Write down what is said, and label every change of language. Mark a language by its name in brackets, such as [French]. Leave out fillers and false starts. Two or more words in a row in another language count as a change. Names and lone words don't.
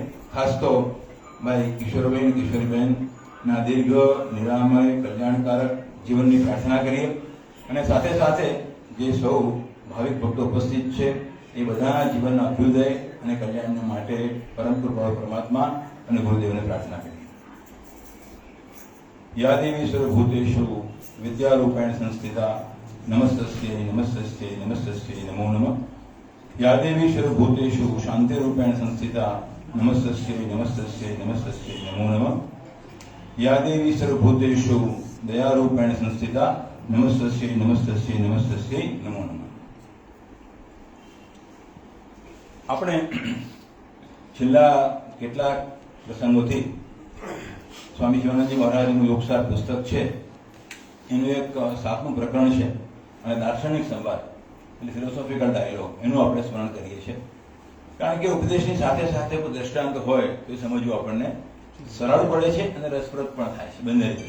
[Gujarati] ખાસ તો ભાઈ કિશોરીબેન ના દીર્ઘ નિરામય કલ્યાણકારક જીવનની પ્રાર્થના કરીએ અને સાથે સાથે જે સૌ ભાવિક ભક્તો ઉપસ્થિત છે એ બધા જીવનના અભ્યુદય અને કલ્યાણ માટે પરમ કૃપાળુ પરમાત્મા અને ગુરુદેવને પ્રાર્થના કરીએ। [Sanskrit] या देवी सर्वभूतेषु विद्यारूपेण संस्थिता नमस्तस्यै नमस्तस्यै नमस्तस्यै नमो नमः। या देवी सर्वभूतेषु शान्तिरूपेण संस्थिता नमस्तस्यै नमस्तस्यै नमस्तस्यै नमो नमः। या देवी सर्वभूतेषु दयारूपेण संस्थिता नमस्तस्यै नमस्तस्यै नमस्तस्यै नमो नमः। [Gujarati] આપણે છેલ્લા કેટલાક પ્રસંગોથી સ્વામી શિવાનંદજી મહારાજનું યોગસાર પુસ્તક છે એનું એક 7મું પ્રકરણ છે અને દાર્શનિક સંવાદ એટલે [English] philosophical dialogue [Gujarati] એનું આપણે સ્મરણ કરીએ છીએ કારણ કે ઉપદેશની સાથે સાથે કોઈ દ્રષ્ટાંત હોય તો એ સમજવું આપણને સરળ પડે છે અને રસપ્રદ પણ થાય છે બંને રીતે।